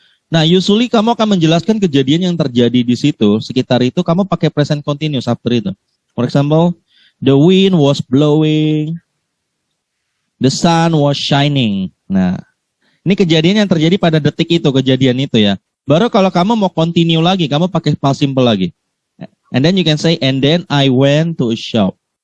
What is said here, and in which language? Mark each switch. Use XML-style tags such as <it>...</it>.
<id>Nah usually kamu akan menjelaskan kejadian yang terjadi di situ, sekitar itu kamu pakai present continuous after itu.</id> <en>For example, the wind was blowing. The sun was shining.</en> <id>Nah, ini kejadian yang terjadi pada detik itu, kejadian itu ya. Baru kalau kamu mau continue lagi, kamu pakai past simple lagi.</id> <en>And then you can say, and then I went to a shop.</en>